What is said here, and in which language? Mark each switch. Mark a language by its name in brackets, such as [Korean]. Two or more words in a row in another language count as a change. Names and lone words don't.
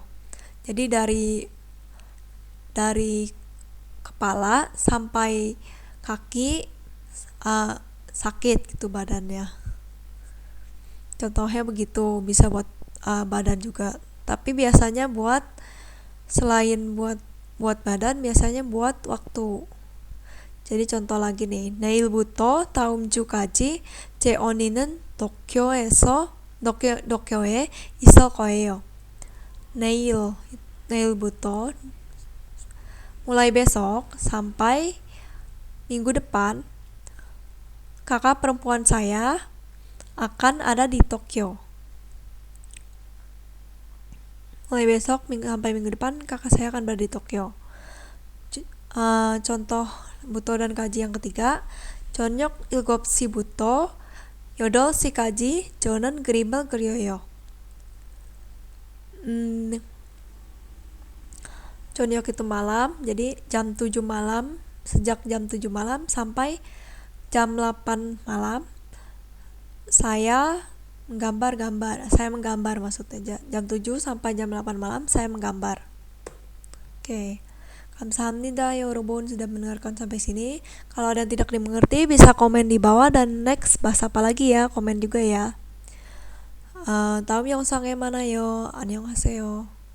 [Indonesian] Jadi dari kepala sampai kaki sakit gitu badannya. Contohnya begitu, bisa buat badan juga. Tapi biasanya selain buat badan, biasanya buat waktu. Jadi contoh lagi nih, [Korean] 내일부터 다음 주까지 제 언니는 도쿄에 있을 거예요. [Indonesian] 내일부터 mulai besok sampai minggu depan, kakak perempuan saya akan ada di Tokyo. Mulai besok sampai minggu depan, kakak saya akan berada di Tokyo. Contoh buto dan kaji yang ketiga, [Korean] 저녁 7시부터 8시까지 저는 그림을 그려요. [Indonesian] 저녁 itu malam, jadi jam 7 malam, sejak jam 7 malam sampai jam 8 malam saya menggambar maksudnya. Jam 7 sampai jam 8 malam saya menggambar. Oke. [Korean] 감사합니다 여러분 [Indonesian] sudah mendengarkan sampai sini. Kalau ada yang tidak dimengerti bisa komen di bawah, dan next bahas apa lagi ya, komen juga ya. [Korean] 다음 영상에 만나요. 안녕하세요.